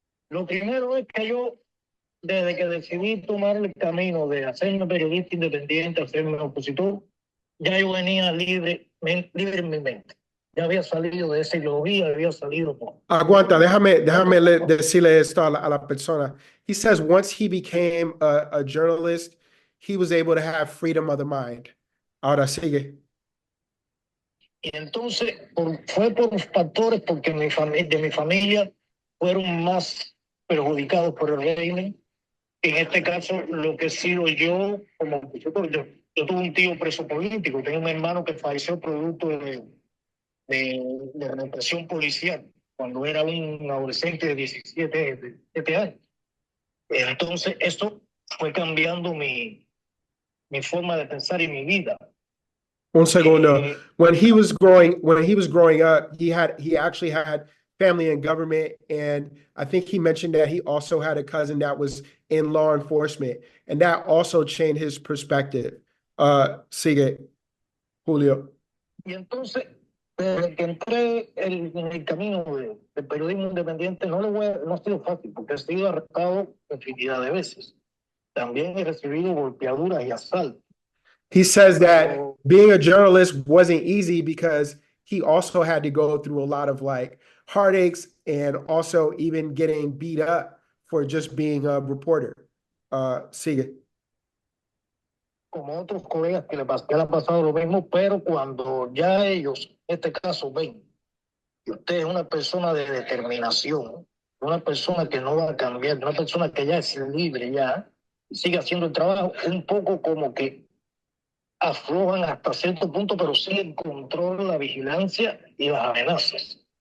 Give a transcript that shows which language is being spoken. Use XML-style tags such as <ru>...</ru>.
<es>Lo primero es que yo, desde que decidí tomar el camino de hacerme periodista independiente, hacerme opositor, ya yo venía libre en mi mente. Ya había salido de esa ideología, había salido por... Aguanta, déjame decirle esto a la persona.</es> <en>He says once he became a journalist, he was able to have freedom of the mind.</en> <es>Ahora sigue. Y entonces fue por los factores porque de mi familia fueron más perjudicados por el régimen. En este caso, lo que he sido yo como opositor, yo tuve un tío preso político, tengo un hermano que falleció producto de represión policial cuando era un adolescente de 17 años. Entonces, esto fue cambiando mi forma de pensar y mi vida. Un segundo.</es> <en>When he was growing up, he actually had family in government, and I think he mentioned that he also had a cousin that was in law enforcement, and that also changed his perspective.</en> <es>Sigue, Julio. Y entonces, desde que entré en el camino del periodismo independiente, no ha sido fácil, porque he sido arrestado infinidad de veces. También he recibido golpeaduras y asaltos.</es> <en>He says that being a journalist wasn't easy because he also had to go through a lot of like heartaches and also even getting beat up for just being a reporter.</en> <es>Sigue. Como otros colegas que le ha pasado lo mismo, pero cuando ya ellos, en este caso, ven que usted es una persona de determinación, una persona que no va a cambiar, una persona que ya es libre ya, y sigue haciendo el trabajo, un poco como que aflojan hasta cierto punto, pero sí el control, la vigilancia y las amenazas.</es>